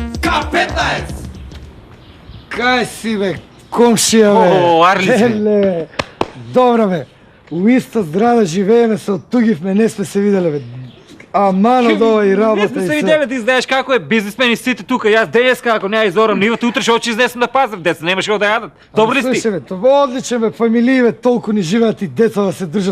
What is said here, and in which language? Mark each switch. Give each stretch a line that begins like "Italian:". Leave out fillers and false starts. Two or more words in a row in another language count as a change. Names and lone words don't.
Macedonian: K15! Kaj si, bе, komšija, bе? О, Арлице. Еле, добро, бе. У иста зграда живееме, се оттугивме, не сме се видели, бе. Аман од ова и работа Не сме и се се. видели, ти знаеш како е бизнесмени сите тука. Јас денеска, ако не ја изорам нивата, утре ќе очи изнесам да пазам деца, немаше да јадат. Добри ли си?
Bulgarian: Слушай, бе, това одличен,
Macedonian: бе, фамилии, бе, толку ни живеат и деца да се држат.